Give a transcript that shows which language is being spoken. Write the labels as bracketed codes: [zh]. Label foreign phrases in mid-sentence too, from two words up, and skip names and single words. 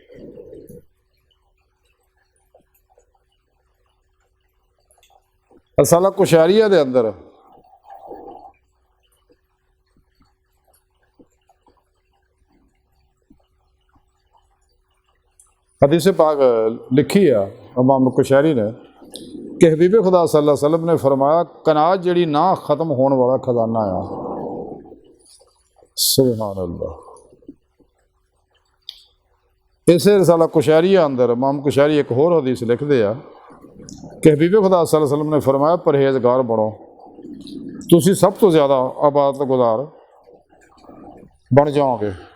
[pa] رسالہ قشیریہ دے اندر حدیث پاک لکھی ہے امام قشیری نے کہ حبیب خدا [ar] صلى الله عليه وسلم [pa] نے فرمایا قناعت جیہڑی نہ ختم ہونے والا خزانہ آ. [ar] سبحان الله. [pa] ایسے رسالہ قشیریہ اندر امام قشیری اک ہور حدیث لکھتے ہیں کہ حبیب خدا [ar] صلى الله عليه وسلم [pa] نے فرمایا پرہیزگار بنو، تسی سب توں زیادہ عبادت گزار بن جاؤ گے.